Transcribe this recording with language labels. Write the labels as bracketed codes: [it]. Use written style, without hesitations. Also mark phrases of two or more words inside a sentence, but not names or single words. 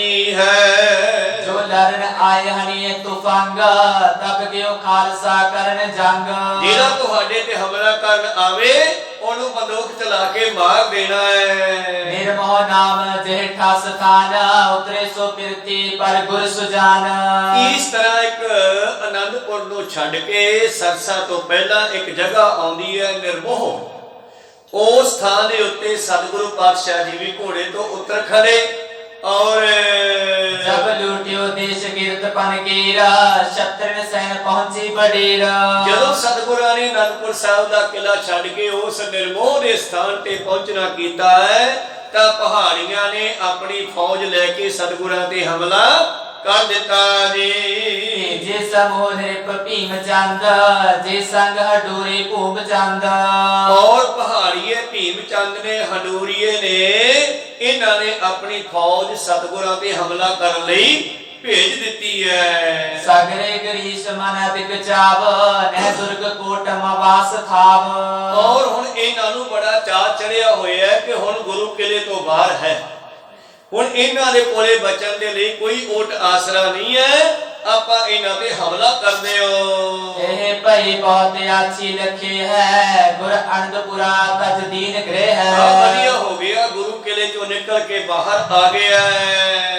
[pa] है। [bra] जो लड़न आए हनी तुफंग तब गयो खालसा करन जंग। [pa] ਜੇੜਾ ਤੁਹਾਡੇ ਤੇ ਹਮਲਾ ਕਰਨ ਆਵੇ ਓਨੂੰ ਬੰਦੂਕ ਚਲਾ ਕੇ ਮਾਰ ਦੇਣਾ ਹੈ। [bra] निर्मोह नाम जेठा स्थान उतरे सो फिरती पर गुर सुजान। [pa] ਇਸ ਤਰ੍ਹਾਂ ਇੱਕ आनंदपुर ਨੂੰ ਛੱਡ ਕੇ ਸਰਸਾ ਤੋਂ ਪਹਿਲਾਂ ਇੱਕ ਜਗ੍ਹਾ ਆਉਂਦੀ ਹੈ ਨਿਰਮੋਹ। ਉਸ ਥਾਂ ਦੇ ਉੱਤੇ ਸਤਿਗੁਰੂ ਪਾਤਸ਼ਾਹ ਜੀ ਵੀ ਘੋੜੇ ਤੋਂ ਉਤਰ ਖੜੇ और [bra] जब लूटियो देश कीर्त पनकीरा शत्रन सैन पहुंची बडेरा। [pa] ਜਦੋਂ ਸਤਿਗੁਰਾਂ ਨੇ ਅਨੰਦਪੁਰ ਸਾਹਿਬ ਦਾ ਕਿਲਾ ਛੱਡ ਕੇ ਉਸ ਨਿਰਮੋਹ ਦੇ ਸਥਾਨ ਤੇ ਪਹੁੰਚਣਾ ਕੀਤਾ ਹੈ ਤਾਂ ਪਹਾੜੀਆਂ ਨੇ ਆਪਣੀ ਫੌਜ ਲੈ ਕੇ ਸਤਿਗੁਰਾਂ ਤੇ ਹਮਲਾ ਕਰ ਦੇਤਾ ਜੀ। [bra] जे समूह भीम चंद जे संग हडूरी भूम चंद। [pa] ਔਰ ਪਹਾੜੀਏ ਭੀਮ ਚੰਦ ਨੇ ਹਡੂਰੀਏ ਨੇ ਇਨ੍ਹਾਂ ਨੇ ਆਪਣੀ ਫੌਜ ਸਤਿਗੁਰਾਂ ਤੇ ਹਮਲਾ ਕਰਨ ਲਈ ਭੇਜ ਦਿੱਤੀ ਹੈ। [bra] सगरे गरीश मन अधिक चाव नह दुर्ग कोटम वास थाव। [pa] ਔਰ ਹੁਣ ਇਨ੍ਹਾਂ ਨੂੰ ਬੜਾ ਚਾਅ ਚੜ੍ਹਿਆ ਹੋਇਆ ਹੈ ਕਿ ਹੁਣ ਗੁਰੂ ਕਿਲੇ ਤੋਂ ਬਾਹਰ ਹੈ, ਹੁਣ ਇਹਨਾਂ ਦੇ ਕੋਲੇ ਬਚਣ ਦੇ ਲਈ ਕੋਈ ਓਟ ਆਸਰਾ ਨਹੀਂ ਹੈ, ਆਪਾਂ ਇਹਨਾਂ ਤੇ ਹਮਲਾ ਕਰਦੇ ਹੋ। [bra] इह भई बहुत आछी लखे है गुर अनंदपुरा तज दीन ग्रह है। [pa] ਵਧੀਆ ਹੋ ਗਿਆ, ਗੁਰੂ ਕਿਲੇ ਚੋਂ ਨਿਕਲ ਕੇ ਬਾਹਰ ਆ ਗਿਆ ਹੈ।